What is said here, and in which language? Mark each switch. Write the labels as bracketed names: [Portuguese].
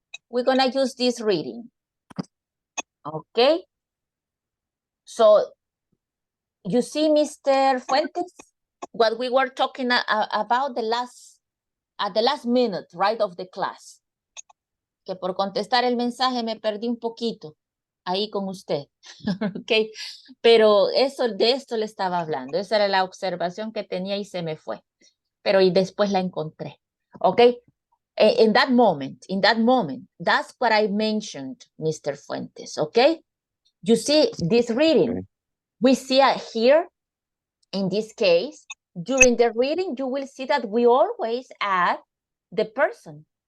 [English] We're gonna use this reading. Okay. So you see, Mr. Fuentes, what we were talking about at the last minute, right, of the class. [Spanish] Que por contestar el mensaje me perdí un poquito ahí con usted. Ok, pero de esto le estaba hablando. Esa era la observación que tenía y se me fue. Pero y después la encontré. [English] Ok, in that moment, that's what I mentioned, Mr. Fuentes. Okay, you see this reading. Okay. We see it here. In this case, during the reading, you will see that we always add the person.